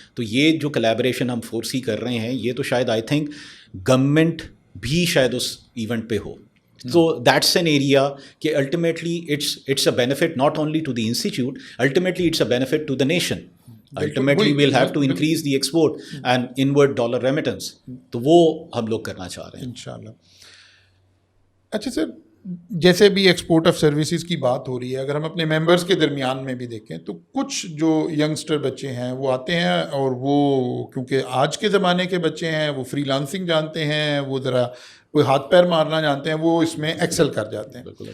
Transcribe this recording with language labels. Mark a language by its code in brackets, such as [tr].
[ur] تو یہ جو کلیبریشن ہم فورسی کر رہے ہیں یہ تو شاید [en] I think [ur] گورنمنٹ بھی شاید اس ایونٹ پہ ہو. [en] So that's an area کہ ultimately it's a benefit not only to the institute, ultimately it's a benefit to the nation. Ultimately we'll have to increase the export and inward dollar remittance. [ur] تو وہ ہم لوگ کرنا چاہ رہے ہیں انشاءاللہ. اچھا سر, جیسے بھی ایکسپورٹ آف سروسز کی بات ہو رہی ہے, اگر ہم اپنے ممبرس کے درمیان میں بھی دیکھیں تو کچھ جو ینگسٹر بچے ہیں وہ آتے ہیں اور وہ کیونکہ آج کے زمانے کے بچے ہیں, وہ فری لانسنگ جانتے ہیں, وہ ذرا کوئی ہاتھ پیر مارنا جانتے ہیں, وہ اس میں ایکسل کر جاتے ہیں.